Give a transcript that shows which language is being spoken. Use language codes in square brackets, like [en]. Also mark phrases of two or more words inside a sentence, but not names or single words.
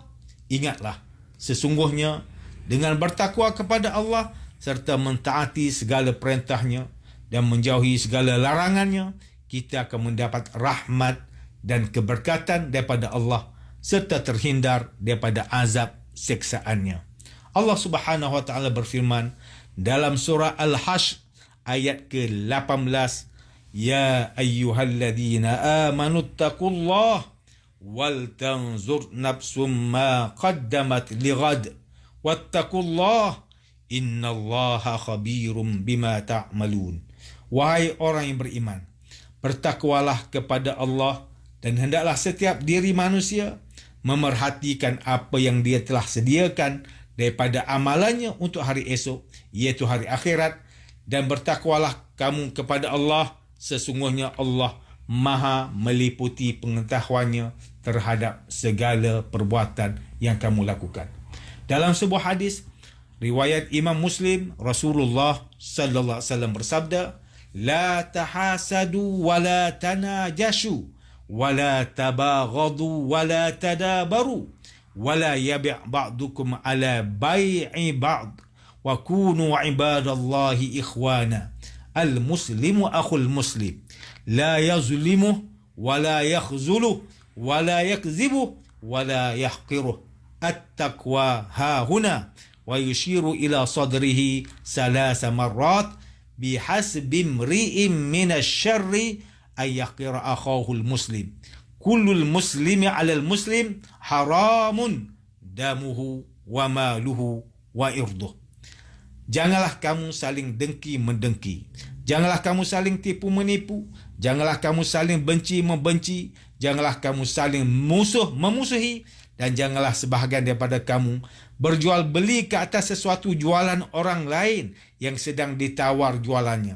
[ms] Ingatlah, sesungguhnya dengan bertakwa kepada Allah serta mentaati segala perintahnya dan menjauhi segala larangannya, kita akan mendapat rahmat dan keberkatan daripada Allah serta terhindar daripada azab siksaannya. Allah [ar] سبحانه وتعالى [ms] berfirman dalam surah Al-Hashr ayat ke-18, [ar] يا أيها الذين آمنوا اتقوا الله ولتنظر نفس ما قدمت لغد واتقوا الله إن الله خبير بما تعملون. [ms] Wahai orang yang beriman, bertakwalah kepada Allah dan hendaklah setiap diri manusia memerhatikan apa yang dia telah sediakan daripada amalannya untuk hari esok, iaitu hari akhirat, dan bertakwalah kamu kepada Allah, sesungguhnya Allah Maha meliputi pengetahuannya terhadap segala perbuatan yang kamu lakukan. Dalam sebuah hadis riwayat Imam Muslim, Rasulullah [ar] صلى الله عليه وسلم [ms] bersabda, [ar] لا تحاسدوا ولا تناجشوا ولا تباغضوا ولا تدابروا ولا يبع بعضكم على بيع بعض وكونوا عباد الله إخوانا. المسلم أخو المسلم لا يظلمه ولا يخذله ولا يكذبه ولا يحقره. التقوى هاهنا ويشير إلى صدره ثلاث مرات بحسب امرئ من الشر أن يحقر أخاه المسلم. كل المسلم على المسلم حرام دمه وماله وعرضه. [ms] Janganlah kamu saling dengki-mendengki. Janganlah kamu saling tipu-menipu. Janganlah kamu saling benci-membenci. Janganlah kamu saling memusuhi. Dan janganlah sebahagian daripada kamu berjual beli ke atas sesuatu jualan orang lain yang sedang ditawar jualannya.